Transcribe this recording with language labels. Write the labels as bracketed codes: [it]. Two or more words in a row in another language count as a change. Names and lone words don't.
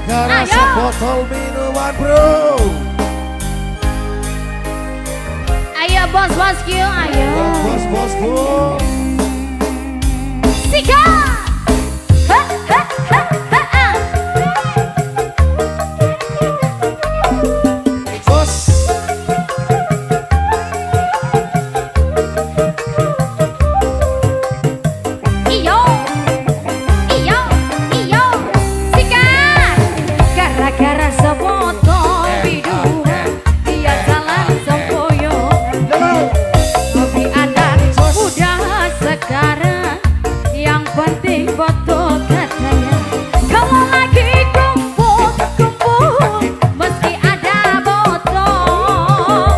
[id] Gara-gara Ayo. sebotol minuman bro. Ayo bos-bosku, ayo. Bos-bosku. Sikat. Ha, ha, ha, ha, ha. Bos. [jv] Iyo, iyo, iyo. [id] Sikat. Gara-gara sebotol minuman dia jalan sempoyong. Hobi anak muda sekarang, yang penting botol katanya. Kalau lagi kumpul-kumpul meski ada botol.